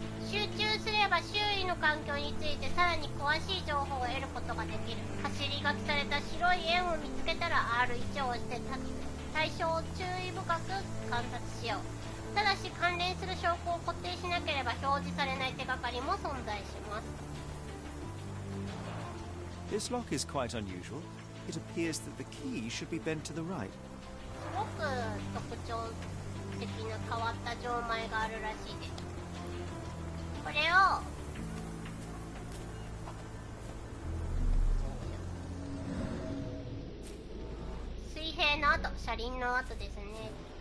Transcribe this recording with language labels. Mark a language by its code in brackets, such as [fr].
[ja] 集中すれば周囲の環境についてさらに詳しい情報を得ることができる。走り書きされた白い円を見つけたら R1 を押して対象を注意深く観察しよう。ただし関連する証拠を固定しなければ表示されない手がかりも存在します。 [en] This lock is quite unusual. It appears that the key should be bent to the right. [ja] すごく特徴的な変わった錠前があるらしいです。これを水平の跡、車輪の跡ですね。